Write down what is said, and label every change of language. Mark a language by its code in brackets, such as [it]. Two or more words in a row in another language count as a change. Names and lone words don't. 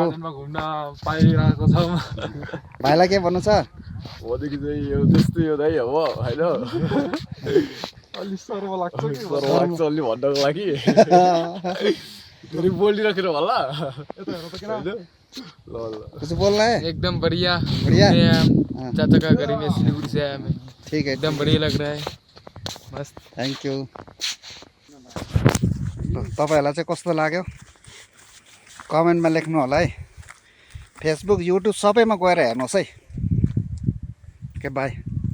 [ne] गार्डनमा घुम्न पाइरहेको छौं। भाइलाई के भन्नु छ? ओदेखि चाहिँ यो त्यस्तै हो दाइ अब हैन। अलि सर्व लाग्छ कि लाग्छ अलि भन्नको लागि फेरि बोलिराखेर होला। यता हेर्नु त किन? ल ल [hi] कुछ बोलना है? एकदम बढ़िया। बढ़िया? चाचा का घर में सिलीगुड़ी से आया मैं। ठीक है, एकदम बढ़िया लग रहा है। मस्त। [en] thank you. [ne] तपाईहरुलाई चाहिँ कस्तो लाग्यो कमेन्टमा लेख्नु होला है। फेसबुक युट्युब सबैमा गएर हेर्नुहोस् है। [en] okay bye.